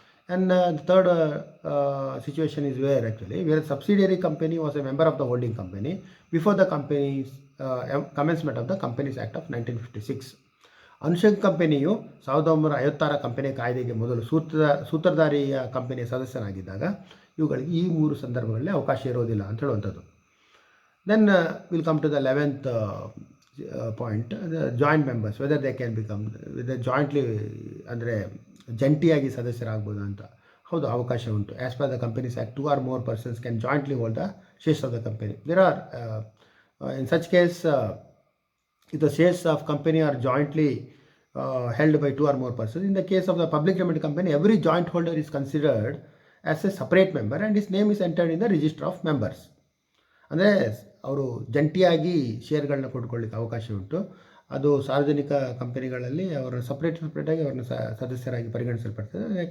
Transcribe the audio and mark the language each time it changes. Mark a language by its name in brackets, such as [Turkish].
[English] And third situation is where subsidiary company was a member of the holding company before the company's commencement of the Companies Act of 1956. [Kannada] ಅನುಷಂಗ ಕಂಪನಿಯು 1956 company ಕಾಯ್ದೆಗೆ ಮೊದಲು ಸೂತ್ರಧಾರಿಯ ಕಂಪನಿಯ ಸದಸ್ಯನಾಗಿದ್ದಾಗ ಇವುಗಳಿಗೆ ಈ 3 ಸಂದರ್ಭಗಳಲ್ಲಿ ಅವಕಾಶ ಇರೋದಿಲ್ಲ ಅಂತ ಹೇಳುವಂಥದ್ದು. [English] Then we'll come to the 11th point, the joint members, whether they can become jointly, [Kannada] ಅಂದರೆ ಜಂಟಿಯಾಗಿ ಸದಸ್ಯರಾಗ್ಬೋದು ಅಂತ. ಹೌದು, ಅವಕಾಶ ಉಂಟು. [English] As per the Companies Act 2 or more persons can jointly hold the shares of the company. There are in such case if the shares of company are jointly held by 2 or more persons. In the case of the public limited company, every joint holder is considered as a separate member and his name is entered in the register of members. [Kannada] ಅಂದರೆ ಅವರು ಜಂಟಿಯಾಗಿ ಶೇರ್ಗಳನ್ನ ಕೊಂಡುಕೊಳ್ಳಿಕ್ಕೆ ಅವಕಾಶ ಉಂಟು. ಅದು ಸಾರ್ವಜನಿಕ ಕಂಪನಿಗಳಲ್ಲಿ ಅವರನ್ನು ಸಪ್ರೇಟಾಗಿ ಅವ್ರನ್ನ ಸದಸ್ಯರಾಗಿ ಪರಿಗಣಿಸಲ್ಪಡ್ತದೆ.